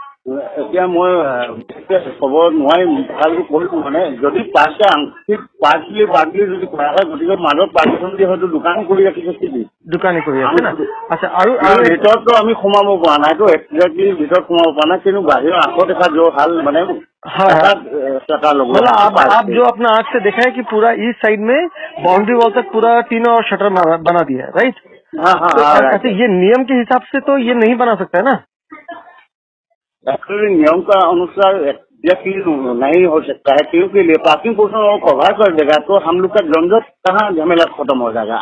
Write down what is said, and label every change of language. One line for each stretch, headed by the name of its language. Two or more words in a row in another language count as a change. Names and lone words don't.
Assamese: এতিয়া মই ক'ব নোৱাৰিম, ভালকৈ কৈছো মানে যদি পাঁচটা আংশিক পাৰ্টলি যদি কৰা হয়, গতিকে মাজত পাৰ্টিশ্যন দি হয়তো দোকান কৰি ৰাখিছে কি দোকানী কৰি আছে না। আচ্ছা আৰু ভিতৰততো আমি সোমাব পৰা নাই, তো একজেক্টলি ভিতৰত সোমাব পৰা নাই, কিন্তু বাহিৰৰ
Hindi: आंखों देखा जो हाल
Assamese: মানে
Hindi: मतलब आप जो अपना आँख से देखा है कि पूरा
English: east side
Hindi: में
English: boundary wall
Hindi: तक पूरा तीनों और शटर बना दिया है, राइट? तो अच्छा, ये नियम के हिसाब से तो ये नहीं बना सकता है ना? एक्चुअली नियम का अनुसार नहीं हो सकता है, क्योंकि लिए
English: parking portion
Hindi: वो कवर कर देगा तो हम लोग का झंझट कहाँ झमेला खत्म हो जाएगा।